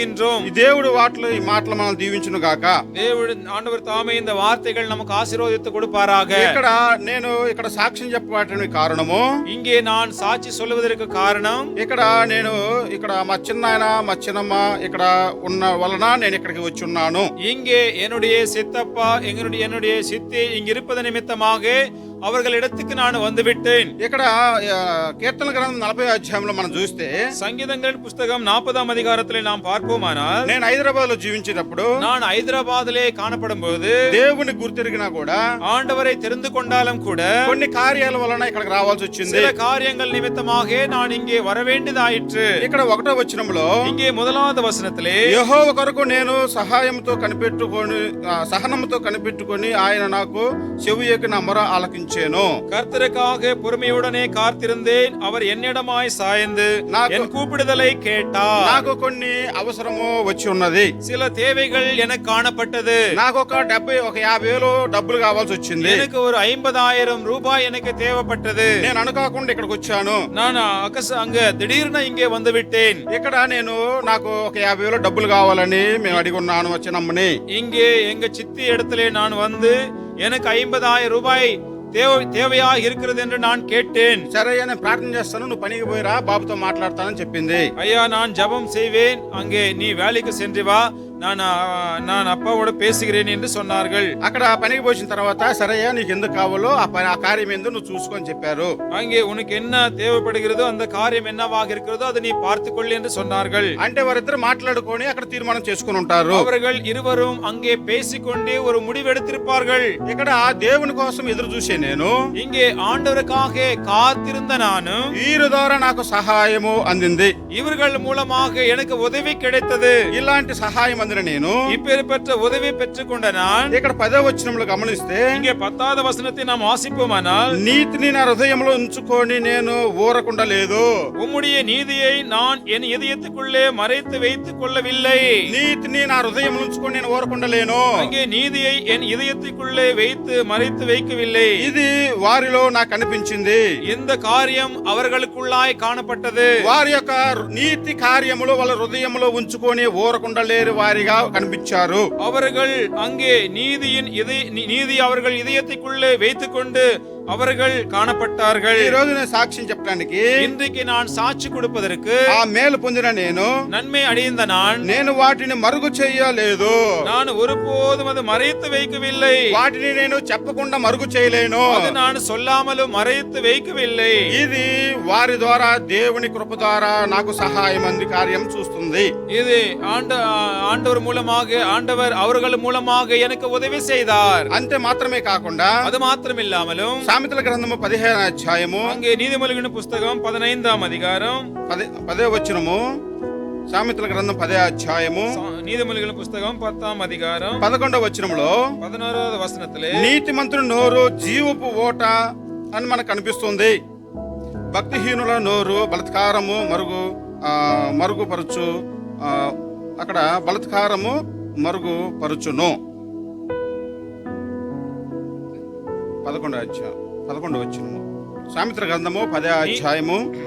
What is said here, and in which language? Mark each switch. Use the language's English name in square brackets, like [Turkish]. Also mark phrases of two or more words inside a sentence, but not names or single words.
[Telugu] ఈ దేవుడి ఈ మాటలు మనం దీవించును గాక. [Tamil] దేవుడు ఆండவர் తామే இந்த வார்த்தைகள் நமக்கு ஆசீர்వాదిத்து கொடுப்பாராக. [Telugu] ఇక్కడ సాక్ష్యం చెప్పడానికి కారణము, [Tamil] இங்கே நான் சாட்சி சொல்வதற்கு காரணம், [Telugu] ఇక్కడ మా చిన్నాయన మా చిన్నమ్మ ఇక్కడ ఉన్న వలన నేను ఇక్కడికి వచ్చి ఉన్నాను. [Tamil] இங்கே என்னுடைய சித்தப்பா என்னுடைய சித்தி இங்க இருப்பது நிமித்தமாக அவர்களிடத்துக்கு நான் வந்துவிட்டேன். [Telugu] ఇక్కడ కీర్తన గ్రంథం 40వ అధ్యాయంలో మనం చూస్తే, [Tamil] சங்கீதங்களின் புஸ்தகம் 40ஆம் அதிகாரத்திலே நாம் பார்ப்போமானால், [Telugu] నేను హైదరాబాద్ లో జీవించేటప్పుడు [Tamil] நான் ஹைதராபாத்திலே காணப்படும் போது [Telugu] దేవుని గుర్తిరిగినా కూడా [Tamil] ஆண்டவரை தெரிந்து கொண்டாலும் கூட [Telugu] కొన్ని కార్యాల వలన ఇక్కడికి రావాల్సి వచ్చింది. [Tamil] சில காரியங்கள் நிமித்தமாக நான் இங்கே வர வேண்டியதாயிற்று. [Telugu] ఇక్కడ 1వ వచనంలో [Tamil] இங்கே 1வது வசனத்திலே, [Telugu] యెహోవా కొరకు నేను సహనముతో కనిపెట్టుకొని ఆయన నాకు చెవియొగ్గి నా మొర ఆలకించాను. [Tamil] கர்த்தருக்காக பொறுமையுடனே காத்திருந்தேன், அவர் என்னிடமாய் சாய்ந்து என் கூப்பிடுதலை கேட்டார். [Telugu] నాకు కొన్ని అవసరము వచ్చి ఉన్నది. [Tamil] சில தேவைகள் எனக்கு காணப்பட்டது. [Telugu] నాకు ఒక 50,000 డబ్బులు కావాల్సి వచ్చింది. [Tamil] எனக்கு ஒரு 50,000 ரூபாய் எனக்கு தேவைப்பட்டது. [Telugu] నేను అనుకోకుండా ఇక్కడికి వచ్చాను. [Tamil] நான் அங்க திடீர்னு இங்கே வந்து விட்டேன். [Telugu] ఇక్కడ నాకు ఒక 50,000 డబ్బులు కావాలని మేము అడిగి ఉన్నాను వచ్చినమ్మని. [Tamil] இங்கே எங்க சித்தி இடத்திலே நான் வந்து எனக்கு 50,000 ரூபாய் தேவையா இருக்கிறது என்று நான் கேட்டேன். [Telugu] సరే నేను ప్రార్థన చేస్తాను, నువ్వు పనికి పోయిరా, బాబుతో మాట్లాడతానని చెప్పింది. [Tamil] ஐயா, நான் ஜெபம் செய்வேன், அங்கே நீ வேலைக்கு சென்று வா, நான் அப்பாவோட பேசுகிறேன் என்று சொன்னார்கள். [Telugu] అక్కడ పనికి పోసిన తర్వాత సరయ్యా నీకు ఎందుకు కావాలో ఆ కార్యం ఏందో నువ్వు చూసుకొని చెప్పారు. [Tamil] அங்கே உனக்கு என்ன தேவைப்படுகிறதோ அந்த காரியம் என்னவாக இருக்கிறதோ அதை நீ பார்த்துக்கொள் என்று சொன்னார்கள். [Telugu] అంటే వారిద్దరు మాట్లాడుకొని అక్కడ తీర్మానం చేసుకుని ఉంటారు. [Tamil] அவர்கள் இருவரும் அங்கே பேசிக்கொண்டே ஒரு முடிவெடுத்திருப்பார்கள். [Telugu] ఇక్కడ దేవుని కోసం ఎదురు చూసే నేను, [Tamil] இங்கே ஆண்டவருக்காக காத்திருந்த நானு, [Telugu] వీరి ద్వారా నాకు సహాయము అందింది, [Tamil] இவர்கள் மூலமாக எனக்கு உதவி கிடைத்தது. [Telugu] ఇలాంటి సహాయం అందిన నేను [Tamil] இப்பேற்பட்ட உதவி பெற்றுக்கொண்ட நான் [Telugu] ఇక్కడ 10వ వచనంలో గమనిస్తే, [Tamil] இங்கே 10வது வசனத்தை நாம் வாசிப்போமானால், [Telugu] నీతిని నా హృదయంలో ఉంచుకొని నేను ఊరకుండా లేదు. [Tamil] உம்முடைய நீதியை நான் என் இதயத்துக்குள்ளே மறைத்து வைத்துக் கொள்ளவில்லை. [Telugu] నీతిని నా హృదయంలో ఉంచుకొని నేను ఊరకుండా లేను. [Tamil] அங்கே நீதியை என் இதயத்துக்குள்ளே வைத்து மறைத்து வைக்கவில்லை. [Telugu] ఇది వారిలో నాకు అనిపించింది. [Tamil] இந்த காரியம் அவர்களுக்குள்ளாய் காணப்பட்டது. [Telugu] వారి యొక్క నీతి కార్యములు వాళ్ళ హృదయంలో ఉంచుకొని ఊరకుండా లేరు వారిగా కనిపించారు. [Tamil] அவர்கள் அங்கே நீதி அவர்கள் இதயத்துக்குள்ளே வைத்துக்கொண்டு அவர்கள் காணப்பட்டார்கள். [Telugu] ఈ రోజు నేను సాక్ష్యం చెప్పడానికి, [Tamil] இன்றைக்கு நான் சாட்சி கொடுப்பதற்கு, [Telugu] ఆ మేలు పొందిన నేను, [Tamil] நன்மை அடைந்த [Telugu] నేను వాటిని మరుగు చేయలేదు. [Tamil] நான் ஒருபோதும் அது மறைத்து வைக்கவில்லை. [Telugu] వాటిని నేను చెప్పకుండా మరుగు చేయలేను. [Tamil] அது நான் சொல்லாமலும் மறைத்து வைக்கவில்லை. [Telugu] ఇది వారి ద్వారా దేవుని కృప ద్వారా నాకు సహాయం అంది కార్యం చూస్తుంది. [Tamil] இது ஆண்டவர் மூலமாக, ஆண்டவர் அவர்கள் மூலமாக எனக்கு உதவி செய்தார். [Telugu] అంతే మాత్రమే కాకుండా, [Tamil] அது மாத்திரம் இல்லாமலும் [Telugu] సామెతల గ్రంథము 15వ అధ్యాయము [Tamil] அங்கே நீதிமொழிகளின் புஸ்தகம் 15ஆம் அதிகாரம் [Telugu] 10వ వచనము, సామెతల గ్రంథం 10వ అధ్యాయము [Tamil] நீதிமொழிகளின் புஸ்தகம் 10ஆம் அதிகாரம் [Telugu] 11వ వచనంలో [Tamil] 11வது வசனத்திலே, [Telugu] నీతిమంతుని నోరు జీవపు ఓట అని మనకు కనిపిస్తుంది. భక్తిహీనుల నోరు బలత్కారము మరుగుపరచు, అక్కడ బలత్కారము మరుగుపరచును. 11వ వచనము, సామెతల గ్రంథము 10వ అధ్యాయము.